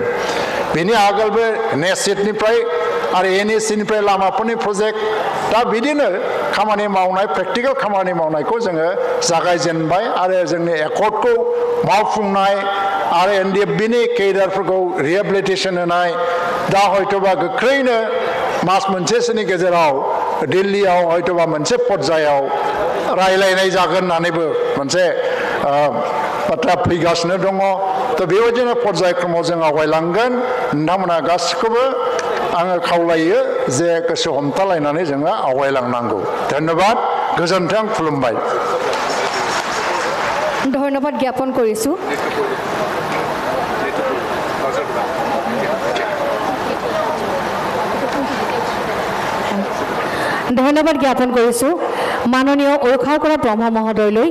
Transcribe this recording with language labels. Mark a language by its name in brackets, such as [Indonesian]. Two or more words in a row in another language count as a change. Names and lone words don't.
[Bodo] बेनि आगोलबो नेसिटनिफ्राय आरो एनएसिनिफ्राय लामाफोरनि प्रजेक्ट, दा बिदिनो खामानि मावनाय प्रेक्टिकेल खामानि मावनायखौ जोङो जागायजेनबाय आरो जोंनि एकर्डखौ मावफुंनाय आरो एनडिएफबिनि केडारफोरखौ रिहेबिलिटेसन होनाय, दा हयतोबा गोख्रैनो मास मोनसेसोनि गेजेराव दिल्लीयाव हयतोबा मोनसे पर्यायाव रायलायनाय जागोन होननानैबो मोनसे बाथ्रा फैगासिनो दङ। तो बेबायदिनो पर्यायक्रमाव जों आवगायलांगोन। नोंथांमोना गासिखौबो आङो खावलायो जे गोसो हमथालायनानै जोङो आवगायलांनांगौ। धन्यबाद, गोजोन्थों, खुलुमबाय। [Assamese] ধন্যবাদ জ্ঞাপন কৰিছোঁ। ধন্যবাদ জ্ঞাপন কৰিছোঁ মাননীয় উৰুখাৰকৰা ব্ৰহ্ম মহোদয়লৈ।